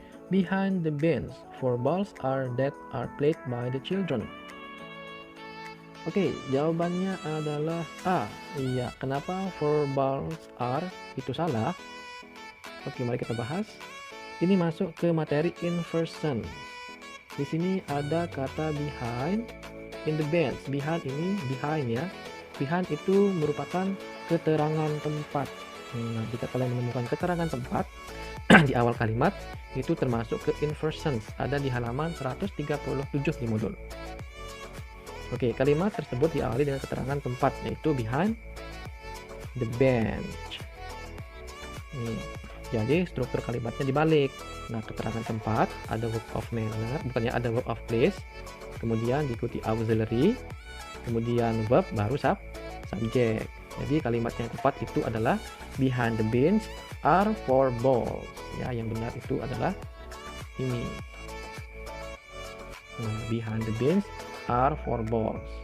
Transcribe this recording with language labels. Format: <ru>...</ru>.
<en>Behind the bench, 4 balls that are played by the children.</en> <id>Oke, jawabannya adalah A. Iya, kenapa</id> <en>4 balls are</en> <id>itu salah? Oke, mari kita bahas. Ini masuk ke materi inversion. Di sini ada kata behind.</id> <en>In the bench, behind</en> <id>ini</id> <en>behind ya.</en> <id>Behind itu merupakan keterangan tempat. Nah, jika kalian menemukan keterangan tempat di awal kalimat, itu termasuk ke inversion. Ada di halaman 137 di modul. Oke, kalimat tersebut diawali dengan keterangan tempat, yaitu</id> <en>behind the bench.</en> <id>Jadi struktur kalimatnya dibalik. Nah, keterangan tempat ada verb of manner, bukannya ada verb of place. Kemudian diikuti auxiliary, kemudian verb baru subjek. Jadi kalimat yang tepat itu adalah</id> <en>behind the bench are 4 balls.</en> <id>Ya, yang benar itu adalah ini.</id> <en>Nah, behind the bench are 4 balls.</en>